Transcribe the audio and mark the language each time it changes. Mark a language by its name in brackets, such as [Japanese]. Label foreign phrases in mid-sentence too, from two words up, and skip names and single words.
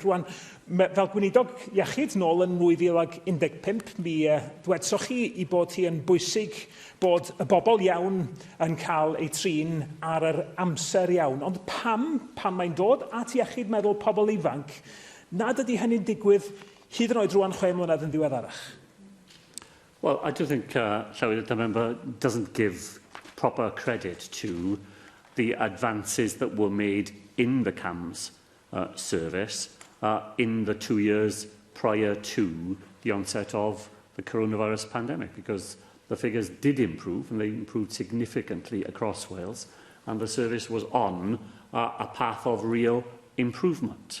[Welsh] Rwan, fel gweinidog iechyd nôl yn 2015, mi ddwedsoch chi i bod hi yn bwysig bod y bobl iawn yn cael eu trin ar yr amser iawn. Ond pan mae'n dod at iechyd meddwl pobl ifanc, nad ydy hynny'n digwydd hyd yn oed rwan 6 mlynedd yn ddiweddarach? [English] Well, I do think Llywydd, the member doesn't give proper credit to the advances that were made in the CAMS service in the 2 years prior to the onset of the coronavirus pandemic, because the figures did improve, and they improved significantly across Wales, and the service was on a path of real improvement.